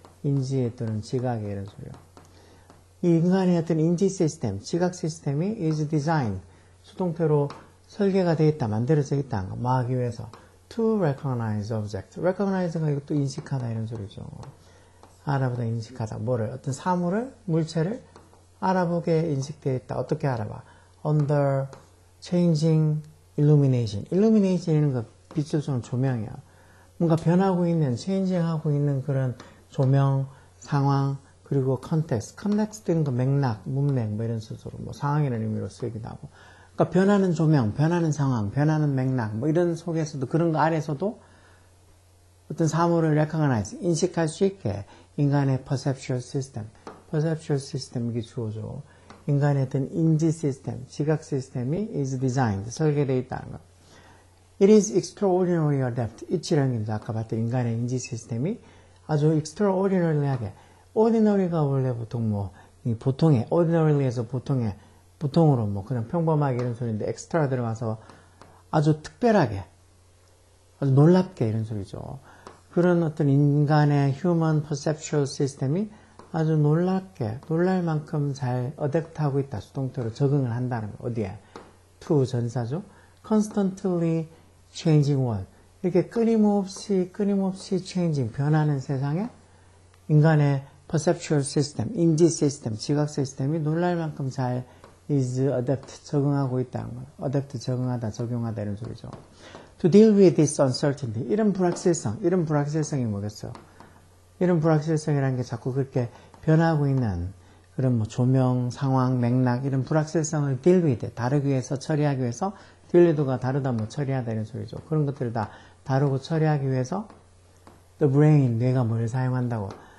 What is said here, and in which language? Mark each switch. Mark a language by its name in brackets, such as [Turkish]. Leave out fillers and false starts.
[Korean] 인지의 또는 지각의 이런 소리요. 이 인간의 어떤 인지 시스템, 지각 시스템이 [English] is designed, [Korean] 수동태로 설계가 되어 있다, 만들어져 있다는 거, 뭐 하기 위해서 [English] to recognize object. [Korean] recognize가 이것도 인식하다 이런 소리죠. 알아보다 인식하다. 뭐를? 어떤 사물을, 물체를 알아보게 인식되어 있다. 어떻게 알아봐? [English] under changing illumination. [Korean] illumination이라는 거 빛을 쏘는 조명이야. 뭔가 변하고 있는, changing하고 있는 그런 조명, 상황, 그리고 컨텍스트는 그 맥락, 문맥 뭐 이런 식으로 뭐 상황이라는 의미로 쓰이기도 하고. 그러니까 변하는 조명, 변하는 상황, 변하는 맥락 뭐 이런 속에서도 그런 거 아래서도 어떤 사물을 recognize, 인식할 수 있게 인간의 perceptual system 이게 주어져. 인간의 어떤 인지 시스템, 지각 시스템이 [English] is designed, [Korean] 설계되어 있다는 거. [English] It is extraordinarily adept. [Korean] 이치라는 게 아까 봤던 인간의 인지 시스템이 아주 extraordinary하게 ordinary가 원래 보통 뭐, 보통의, ordinary에서 보통으로 뭐, 그냥 평범하게 이런 소리인데, extra 들어가서 아주 특별하게, 아주 놀랍게 이런 소리죠. 그런 어떤 인간의 [English] human perceptual system [Korean] 이 아주 놀랍게, 놀랄 만큼 잘 adapt하고 있다. 수동태로 적응을 한다는 거. 어디에? to 전사죠. [English] constantly changing world. [Korean] 이렇게 끊임없이 changing, 변하는 세상에 인간의 perceptual system, 인지 시스템, 지각 시스템이 놀랄 만큼 잘 [English] is adapt, [Korean] 적응하고 있다는 거예요. adapt, 적응하다, 적용하다 이런 소리죠. [English] To deal with this uncertainty, [Korean] 이런 불확실성이 뭐겠어요? 이런 불확실성이라는 게 자꾸 그렇게 변하고 있는 그런 뭐 조명, 상황, 맥락 이런 불확실성을 deal with, 다루기 위해서, 처리하기 위해서 deal with가 다루다, 뭐 처리하다 이런 소리죠. 그런 것들을 다 다루고 처리하기 위해서 [English] the brain, [Korean] 뇌가 뭘 사용한다고?